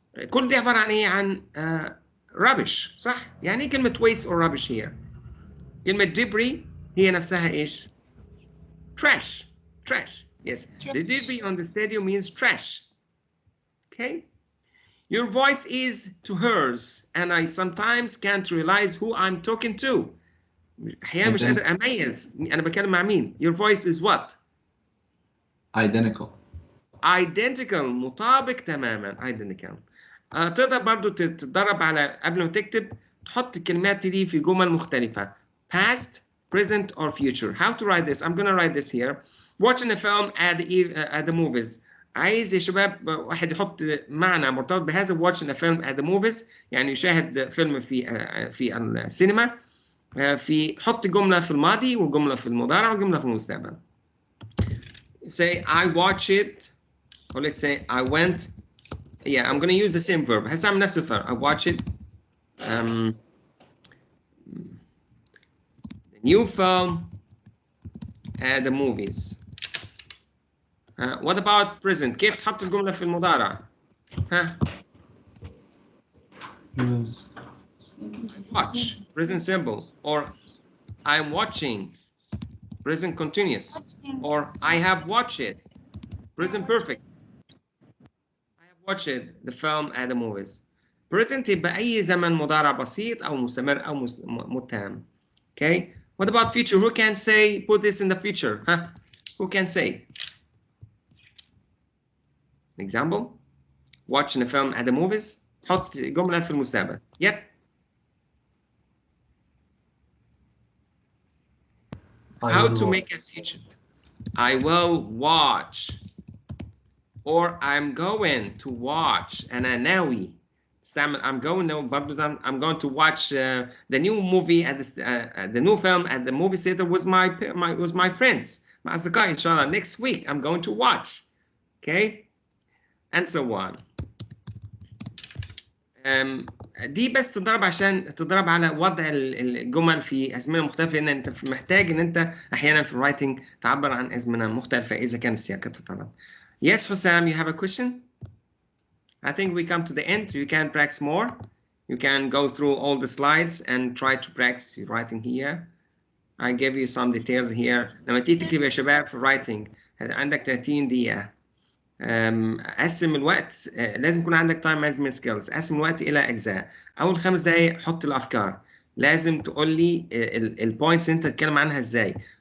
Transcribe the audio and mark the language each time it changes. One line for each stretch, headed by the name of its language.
Arabic: كل دي عبارة عن إيه؟ عن rubbish, صح؟ يعني إيه كلمة
English: waste or rubbish here؟
Arabic: كلمة debris هي نفسها إيش؟
English: Trash. Yes, the debris on the stadium means trash. Okay? Your voice is to hers, and I sometimes can't realize who I'm talking to.
Arabic: أحيانا مش قادر أميز أنا بكلم مع مين.
English: Your voice is what? Identical.
Arabic: مطابق تماما. Identical. تقدر برضو تتدرب على قبل ما تكتب تحط الكلمات دي في جمل مختلفة.
English: Past, present, or future. How to write this? I'm gonna write this here. Watching a film at the movies.
Arabic: عايز يا شباب واحد يحط معنى مرتبط بهذا.
English: watching a film at the movies
Arabic: يعني يشاهد فيلم في السينما. حط جملة في الماضي وجملة في المضارع وجملة في المستقبل.
English: Say I watch it, or let's say I went. Yeah, I'm gonna use the same verb.
Arabic: هستعمل نفس الفعل.
English: I watch it. The new film at the movies. What about present?
Arabic: كيف تحط الجملة في المضارع؟
English: Watch, present simple, or I'm watching, present continuous, or I have watched it, present perfect. I have watched the film at the movies.
Arabic: Present يبقى أي زمن مضارع بسيط أو مستمر أو متهم.
English: Okay. What about future? Who can say put this in the future? Who can say? Example. Watching a film at the movies.
Arabic: حط جملة في المستقبل. Yep.
English: How to make a future? I will watch, or I'm going to watch.
Arabic: أنا ناوي.
English: I'm going to watch the new movie at the new film at the movie theater with my friends.
Arabic: مع أصدقائي إن شاء الله.
English: Next week I'm going to watch. Okay, and so on.
Arabic: دي بس تضرب عشان تضرب على وضع الجمل في أزمنة مختلفة, لأن أنت محتاج إن أنت أحيانا في الرايتنج تعبر عن أزمنة مختلفة إذا كان السياق تتطلب.
English: Yes, Hussam, you have a question? I think we come to the end. You can practice more. You can go through all the slides and try to practice your writing here. I gave you some details here.
Arabic: لما تيجي تكتب يا شباب في الرايتنج عندك 30 دقيقة. قسم الوقت. لازم يكون عندك تايم مانجمنت سكيلز. قسم الوقت الى اجزاء. اول 5 دقائق حط الافكار. لازم تقول لي البوينتس انت تتكلم عنها ازاي.